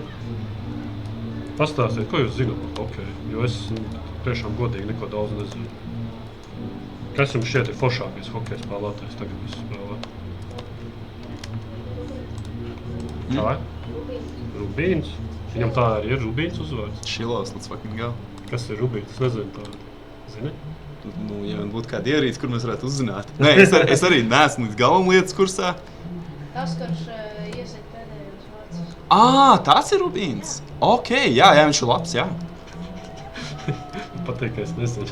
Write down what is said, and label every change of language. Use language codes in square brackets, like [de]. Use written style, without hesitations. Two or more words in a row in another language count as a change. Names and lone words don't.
[lv] Pastāstiet, ko jūs zināt par hokeju, jo es tiešām godīgi neko daudz nezinu. Kas jums šķiet ir foršākais hokeja spēlētājs tagad visu spēlē? Kā? Rubīns. Viņam tā arī ir Rubīns uzvārds. Šilovs, [en] let's fucking go. [lv] Kas ir Rubīns? Es nezinu tādu. Zini? Nu, ja man būtu kāda ierīce, kur mēs varētu uzzināt. Nē, es arī neesmu līdz galam lietas kursā. Tas, kurš iesiet pēdējos vārdus. Tas ir Rubīns. Ok, jā, viņš ir labs, jā. Patīk, ka es nezinu.